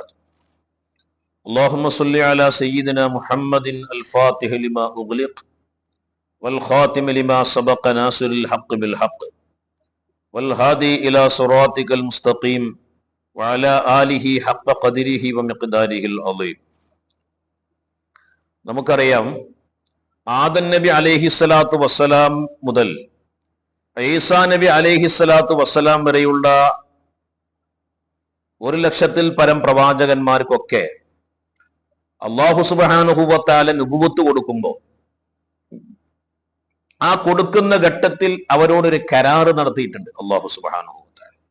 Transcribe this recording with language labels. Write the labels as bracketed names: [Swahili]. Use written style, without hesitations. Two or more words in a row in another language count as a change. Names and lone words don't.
[Arabic] اللهم صل على سيدنا محمد الفاتح لما أغلق والخاتم لما سبق ناصر الحق بالحق والهادي إلى صراطك المستقيم وعلى آله حق قدره ومقداره العظيم. [Malayalam] നമുക്കറിയാം, ആദം നബി [Arabic] عليه الصلاة والسلام [Malayalam] മുതൽ ഈസാ നബി [Arabic] عليه الصلاة والسلام [Malayalam] വരെയുള്ള 1,00,000-ൽ പരം പ്രവാചകന്മാർക്കൊക്കെ [Arabic] الله سبحانه وتعالى [Malayalam] നുബുവത്ത് കൊടുക്കുമ്പോൾ ആ കൊടുക്കുന്ന ഘട്ടത്തിൽ അവരോടൊരു കരാറ് നടത്തിയിട്ടുണ്ട് [Arabic] الله سبحانه وتعالى.